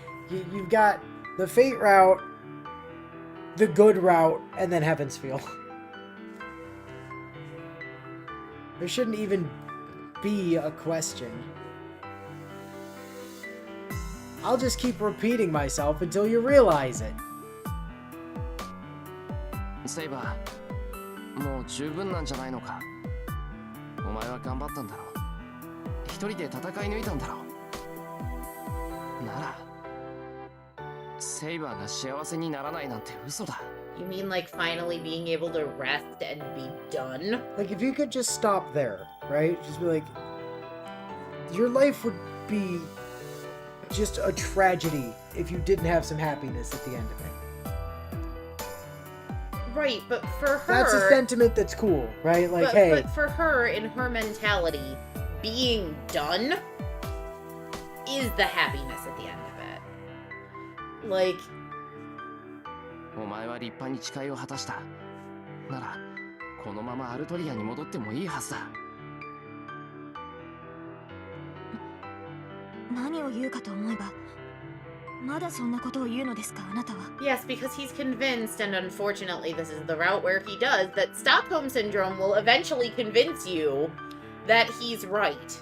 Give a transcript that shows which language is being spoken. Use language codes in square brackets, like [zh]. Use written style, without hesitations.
[en] You've got the Fate Route, the good route, and then Heaven's Feel. There shouldn't even be a question. I'll just keep repeating myself until you realize it. [ja] セイバー、もう十分なんじゃないのか。お前は頑張ったんだろう。一人で戦い抜いたんだろう。なら、セイバーが幸せにならないなんて嘘だ。 [en] You mean like finally being able to rest and be done? Like, if you could just stop there, right? Just be like, your life would be just a tragedy if you didn't have some happiness at the end of it. Right, but for her... That's a sentiment that's cool, right? Like, hey... But for her, in her mentality, being done is the happiness at the end of it. Like... [ja] お前は立派に誓いを果たした。なら、このままアルトリアに戻ってもいいはずだ。何を言うかと思えば、まだそんなことを言うのですか、あなたは。 [en] Yes, because he's convinced, and unfortunately this is the route where he does, that Stockholm Syndrome will eventually convince you that he's right.